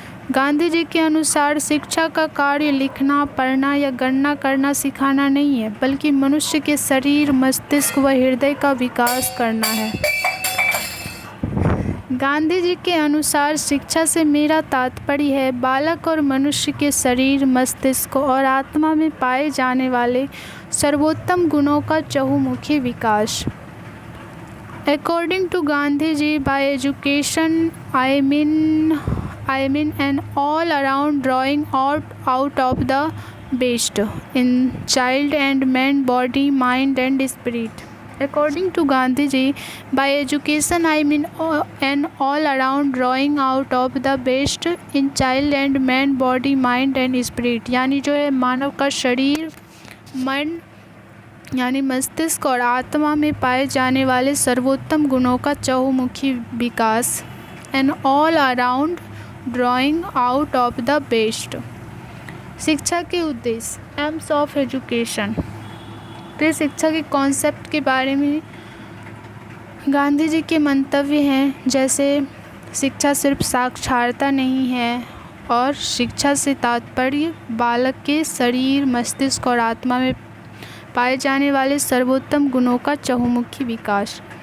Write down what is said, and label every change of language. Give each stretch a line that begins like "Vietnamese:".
Hindi: गांधी जी के अनुसार शिक्षा का कार्य लिखना, पढ़ना या गणना करना सिखाना नहीं है, बल्कि मनुष्य के शरीर, मस्तिष्क व हृदय का विकास करना है। गांधी जी के अनुसार शिक्षा से मेरा तात्पर्य है बालक और मनुष्य के शरीर, मस्तिष्क और आत्मा में पाए जाने वाले सर्वोत्तम गुणों का चहुमुखी विकास।
English: According to Gandhiji, by education I mean an all-around drawing out of the best in child and man, body, mind and spirit. According to Gandhiji, by education I mean an all-around drawing out of the best in child and man, body, mind and spirit.
Hindi: यानी जो है मानव का शरीर, मन यानी मस्तिष्क और आत्मा में पाए जाने वाले सर्वोत्तम गुणों का चहुमुखी विकास।
English: An all around drawing out of the best.
Hindi: शिक्षा के उद्देश्य, एम्स ऑफ एजुकेशन। तो शिक्षा के कॉन्सेप्ट के बारे में गांधी जी के मंतव्य हैं, जैसे शिक्षा सिर्फ साक्षरता नहीं है और शिक्षा से तात्पर्य बालक के शरीर, मस्तिष्क और आत्मा में पाए जाने वाले सर्वोत्तम गुणों का चहुमुखी विकास।